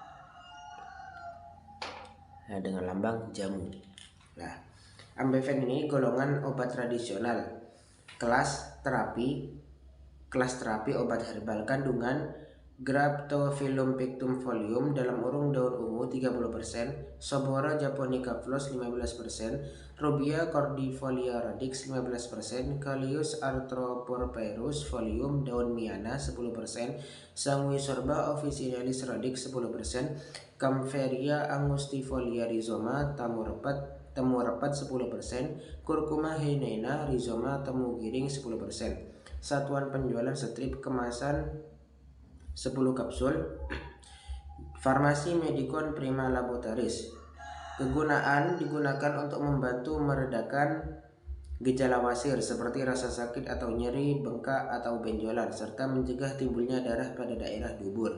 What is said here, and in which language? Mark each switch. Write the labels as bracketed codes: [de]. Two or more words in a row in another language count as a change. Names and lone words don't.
[id] Nah, dengan lambang jamu. Nah, Ambeven ini golongan obat tradisional kelas terapi obat herbal kandungan Graptophyllum pictum folium dalam urung daun ungu 30%, Sobora japonica flos 15%, Rubia cordifolia radix 15%, Callius arthroporpyrus folium daun miana 10%, Sanguisorba officinalis radix 10%, Kampferia angustifolia rhizoma temu rapat 10%, Curcuma heinena rhizoma temu giring 10%. Satuan penjualan strip kemasan 10 kapsul. Farmasi Medicon Prima Laboratories. Kegunaan digunakan untuk membantu meredakan gejala wasir seperti rasa sakit atau nyeri, bengkak atau benjolan, serta mencegah timbulnya darah pada daerah dubur.